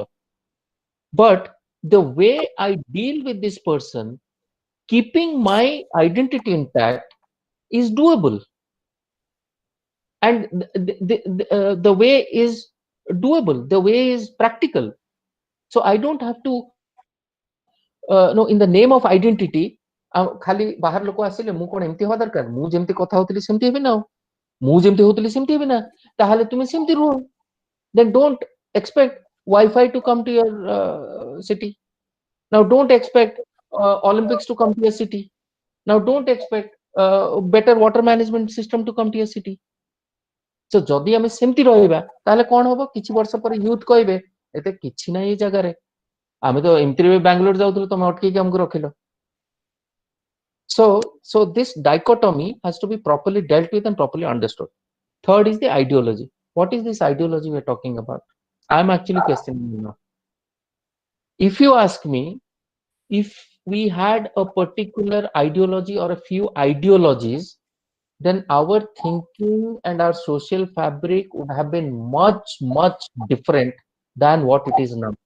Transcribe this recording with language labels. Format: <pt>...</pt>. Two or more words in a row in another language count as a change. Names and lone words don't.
<en>But the way I deal with this person, keeping my identity intact, is doable. And the way is doable. The way is practical. So I don't have to, in the name of identity,</en> <or>ଖାଲି ବାହାର ଲୋକ ଆସିଲେ ମୁଁ କଣ ଏମିତି ହବା ଦରକାର, ମୁଁ ଯେମିତି କଥା ହଉଥିଲି ସେମିତି ହେବି ନା, ମୁଁ ଯେମିତି ହଉଥିଲି ସେମିତି ହେବି ନା, ତାହେଲେ ତୁମେ ସେମିତି ରୁହ.</or> <en>Then don't expect Wi-Fi to come to your city. Now don't expect Olympics to come to your city. Now don't expect better water management system to come to your city.</en> <or>So ଯଦି ଆମେ ସେମିତି ରହିବା ତାହେଲେ କଣ ହବ, କିଛି ବର୍ଷ ପରେ ୟୁଥ କହିବେ ଏତେ କିଛି ନାହିଁ ଏ ଜାଗାରେ, ଆମେ ତ ଏମିତିରେ ବାଙ୍ଗାଲୋର ଯାଉଥିଲୁ, ତମେ ଅଟକେଇକି ଆମକୁ ରଖିଲ.</or> <en>So this dichotomy has to be properly dealt with and properly understood. Third is the ideology. What is this ideology we're talking about? I'm actually questioning you now. If you ask me, if we had a particular ideology or a few ideologies, then our thinking and our social fabric would have been much, much different than what it is now.</en>